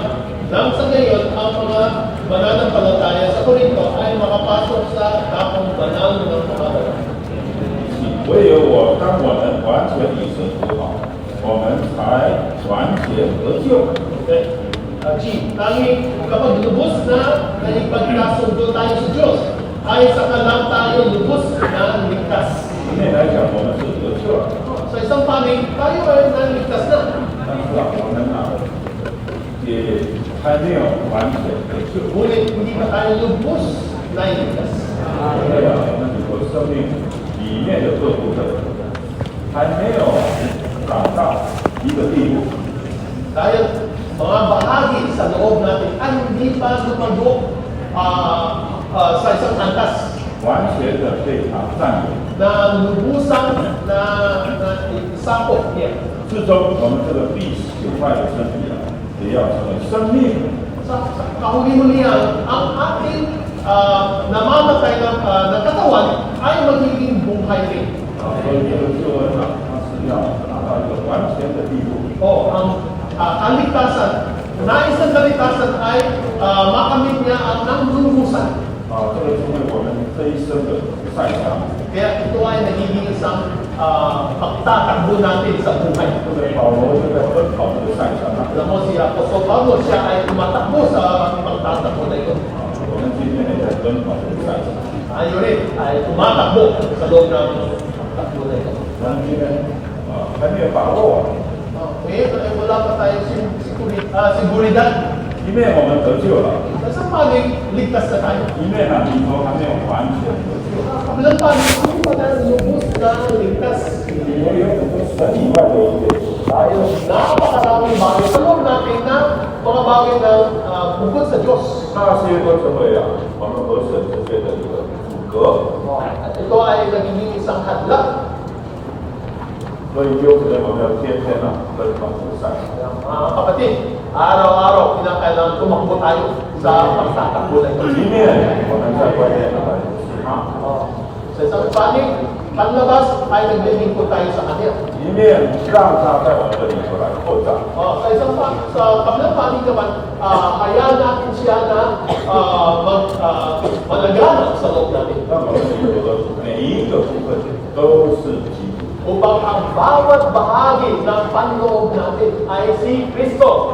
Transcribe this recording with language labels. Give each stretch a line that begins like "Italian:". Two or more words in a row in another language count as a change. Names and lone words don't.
Filipino: Nang sa ngayon, ang mga mananampalataya sa Korinto ay makapasok sa dakong banal ng mga banal.
Chinese: 唯有当我们完全与神和好，我们才完全得救。
Filipino: Okay. G, tanging kapag lubos na naipagkasundo tayo sa Diyos, ay saka lang tayo lubos na ligtas.
Chinese: 里面来讲，我们是得救了，
Filipino: Sa isang panig, tayo ay naligtas na.
Chinese: 但是我们也还没有完全得救。
Filipino: Ngunit hindi pa tayo lubos na iligtas.
Chinese: 对啊，那你说生命里面的各部分还没有长到一个地步，
Filipino: Dahil mga bahagi sa loob natin ay hindi pa lumago sa isang antas
Chinese: 完全的被他占有。
Filipino: na lubusan na isakop niya.
Chinese: 最终，我们这个必朽坏的身体啊，也要成为生命。
Filipino: Sa kahuli-hulihan, ang ating namamatay na katawan ay magiging buhay rin.
Chinese: 所以这个救恩啊，它是要达到一个完全的地步。
Filipino: O ang kaligtasan, nais ng kaligtasan ay makamit niya ang nanglulubusan.
Chinese: 啊，这个成为我们这一生的赛场。
Filipino: Kaya ito ay nagiging isang pagtatakbo natin sa buhay.
Chinese: 这个保罗就在奔跑这个赛场上。
Filipino: Alam mo si Apostol Pablo, siya ay tumatakbo sa pagtatakbo na ito.
Chinese: 我们今天也在奔跑这个赛场。
Filipino: Ayun rin, ay tumatakbo sa loob ng takbo na ito.
Chinese: 我们今天还没有把握，
Filipino: Ngayon ay wala pa tayong seguridad.
Chinese: 一面我们得救了，
Filipino: Sa panig, ligtas na tayo.
Chinese: 一面呢，里头还没有完全得救。
Filipino: Kabilang panig, hindi pa tayo lubos na ligtas.
Chinese: 里头有很多神以外的一些
Filipino: Tayo, napakaraming bagay sa loob natin na mga bagay na bukod sa Diyos.
Chinese: 那些都成为我们和神之间的一个阻隔。
Filipino: At ito ay nagiging isang hadlang.
Chinese: 所以有可能我们要天天奔跑这个赛场。
Filipino: Mga kapatid, araw-araw kinakailangan tumakbo tayo sa pagtatakbo na ito.
Chinese: 一面我们在外面来服侍他，
Filipino: Sa isang panig, panlabas ay naglilingkod tayo sa Kanya.
Chinese: 一面让他在我们的里头来扩展。
Filipino: Sa isang sa kabilang panig naman, hayaan natin siya na malagana sa loob natin.
Chinese: 让我们里头的每一个部分都是基督。
Filipino: Upang ang bawat bahagi ng panloob natin ay si Kristo.